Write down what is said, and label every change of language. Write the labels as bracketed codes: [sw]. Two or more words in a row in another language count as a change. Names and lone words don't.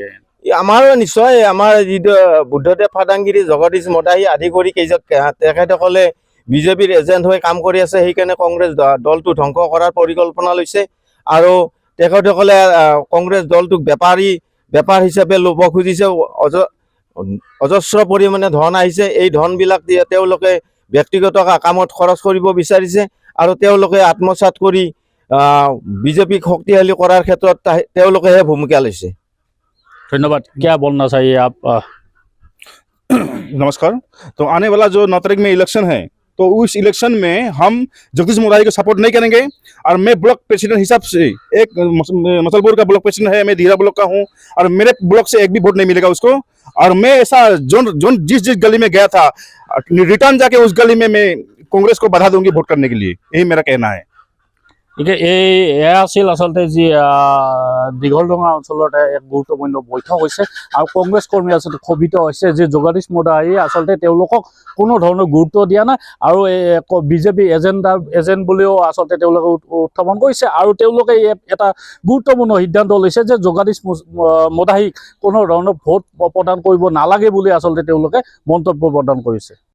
[as] আমাৰো নিশ্চয়, আমাৰ যিটো বুদ্ধদেৱ ফাটাংগিৰি জগদীশ মদাহী আদি কৰি তেখেতসকলে বিজেপিৰ এজেণ্ট হৈ কাম কৰি আছে, সেইকাৰণে কংগ্ৰেছ দলটো ধ্বংস কৰাৰ পৰিকল্পনা লৈছে আৰু তেখেতসকলে কংগ্ৰেছ দলটোক বেপাৰ হিচাপে ল'ব খুজিছে। অজস্ৰ পৰিমাণে ধন আহিছে, এই ধনবিলাক তেওঁলোকে ব্যক্তিগত কামত খৰচ কৰিব বিচাৰিছে আৰু তেওঁলোকে আত্মসাৎ কৰি বিজেপিক শক্তিশালী কৰাৰ ক্ষেত্ৰত তেওঁলোকেহে ভূমিকা লৈছে। [hi] धन्यवाद। क्या बोलना चाहिए आप? नमस्कार। तो आने वाला जो 9 तारीख में इलेक्शन है, तो उस इलेक्शन में हम जगदीश मोदाई को सपोर्ट नहीं करेंगे। और मैं ब्लॉक प्रेसिडेंट हिसाब से, एक मसलपुर का ब्लॉक प्रेसिडेंट है, मैं धीरा ब्लॉक का हूँ, और मेरे ब्लॉक से एक भी वोट नहीं मिलेगा उसको। और मैं ऐसा जिस गली में गया था, रिटर्न जाके उस गली में मैं कांग्रेस को बढ़ा दूंगी वोट करने के लिए, यही मेरा कहना है। [as] গতিকে এয়া আছিল আচলতে যি দীঘলডোঙা অঞ্চলত এক গুৰুত্বপূৰ্ণ বৈঠক হৈছে আৰু কংগ্ৰেছ কৰ্মী আচলতে ক্ষোভিত হৈছে যে জগদীশ মুডাই আচলতে তেওঁলোকক কোনো ধৰণৰ গুৰুত্ব দিয়া নাই আৰু বিজেপি এজেণ্ট বুলিও আচলতে তেওঁলোকে উত্থাপন কৰিছে আৰু তেওঁলোকে এটা গুৰুত্বপূৰ্ণ সিদ্ধান্ত লৈছে যে জগদীশ মুডাইক কোনো ধৰণৰ ভোট প্ৰদান কৰিব নালাগে বুলি আচলতে তেওঁলোকে মন্তব্য প্ৰদান কৰিছে।